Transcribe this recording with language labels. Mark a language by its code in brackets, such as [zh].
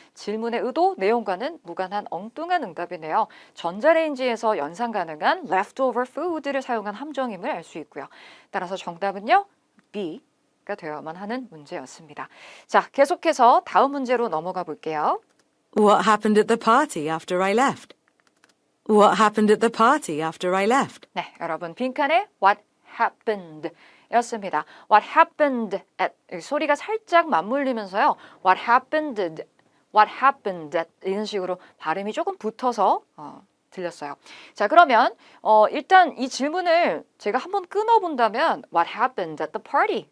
[ko] 질문의 의도, 내용과는 무관한 엉뚱한 응답이네요. 전자레인지에서 연상 가능한 leftover food를 사용한 함정임을 알 수 있고요. 따라서 정답은요, B가 되어야만 하는 문제였습니다. 자, 계속해서 다음 문제로 넘어가 볼게요. [en] What happened at the party after I left? What happened at the party after I left? [ko] 네, 여러분 빈칸에 [en] what happened [ko] 였습니다. [en] What happened at [ko] 소리가 살짝 맞물리면서요. [en] What happened at [ko] 이런 식으로 발음이 조금 붙어서 들렸어요. 자, 그러면 일단 이 질문을 제가 한번 끊어본다면 [en] What happened at the party?